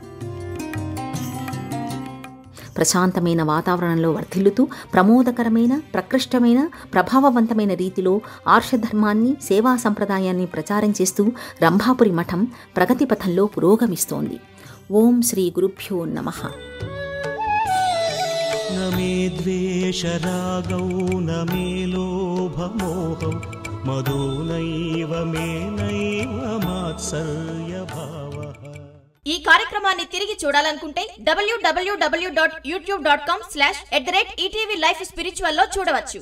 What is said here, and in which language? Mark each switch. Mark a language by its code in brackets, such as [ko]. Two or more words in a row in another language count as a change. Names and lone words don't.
[te] ప్రశాంతమైన వాతావరణంలో వర్ధిల్లుతూ ప్రమోదకరమైన, ప్రకృష్టమైన, ప్రభావవంతమైన రీతిలో ఆర్షధర్మాన్ని, సేవా సంప్రదాయాన్ని ప్రచారం చేస్తూ రంభాపురి మఠం ప్రగతి పథంలో పురోగమిస్తోంది. [sa] ओं श्री गुरुभ्यो नमः. न मे द्वेषरागौ न मे लोभमोहौ मदो नैव मे नैव मात्सर्यभावः. [te] ఈ కార్యక్రమాన్ని తిరిగి చూడాలనుకుంటే www.youtube.com/@ETV Life Spiritual లో చూడవచ్చు.